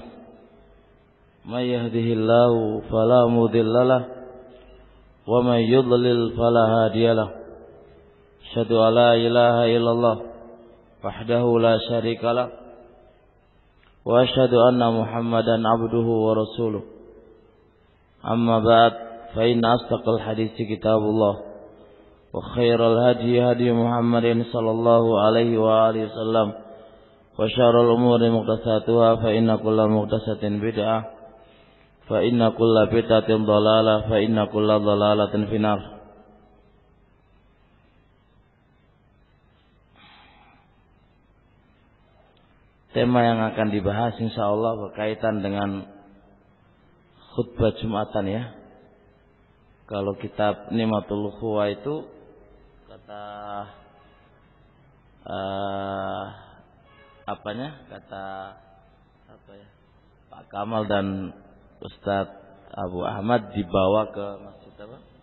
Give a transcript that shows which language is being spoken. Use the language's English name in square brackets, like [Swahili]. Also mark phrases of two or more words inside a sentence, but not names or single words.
[Arabic] من يهده الله فلا مضل له ومن يضلل فلا هادي له. أشهد أن لا إله إلا الله وحده لا شريك له وأشهد أن محمدا عبده ورسوله. أما بعد، فإن أصدق الحديث كتاب الله وخير الهدي هدي محمد صلى الله عليه وآله وسلم وشر الأمور محدثاتها فإن كل محدثة بدعة فإن كل بدعة ضلالة فإن كل ضلالة في النار. [Indonesian] Tema yang akan dibahas insyaallah berkaitan dengan khutbah Jumatan ya. Kalau kitab Nimatul Ukhuwah itu kata Pak Kamal dan Ustadz Abu Ahmad dibawa ke masjid apa?